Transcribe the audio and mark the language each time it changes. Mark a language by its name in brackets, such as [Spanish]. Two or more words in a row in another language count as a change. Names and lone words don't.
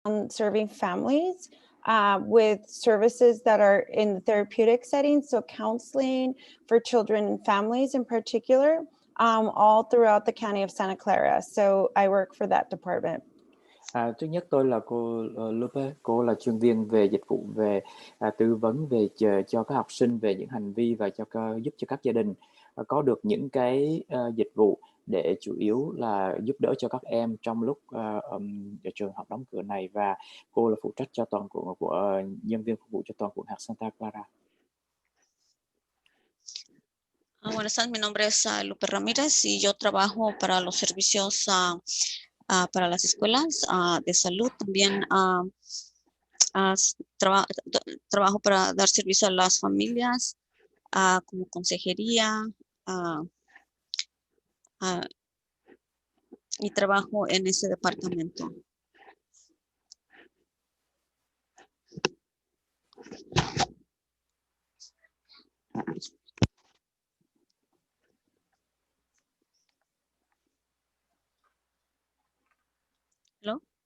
[English] serving families with services that are in the therapeutic setting, so counseling for children and families in particular, all throughout the county of Santa Clara. So I work for that department. [Vietnamese] Thứ nhất tôi là cô Lupe, cô là chuyên viên về dịch vụ về tư vấn về cho các học sinh về những hành vi và giúp cho các gia đình có được những cái dịch vụ để chủ yếu là giúp đỡ cho các em trong lúc trường học đóng cửa này, và cô là phụ trách cho toàn quận của nhân viên phục vụ cho toàn quận hạt Santa Clara. [Spanish] Buenas tardes, mi nombre es Lupe Ramírez y yo trabajo para los servicios para las escuelas de salud. También trabajo para dar servicio a las familias como consejería y trabajo en ese departamento. [English] Hello?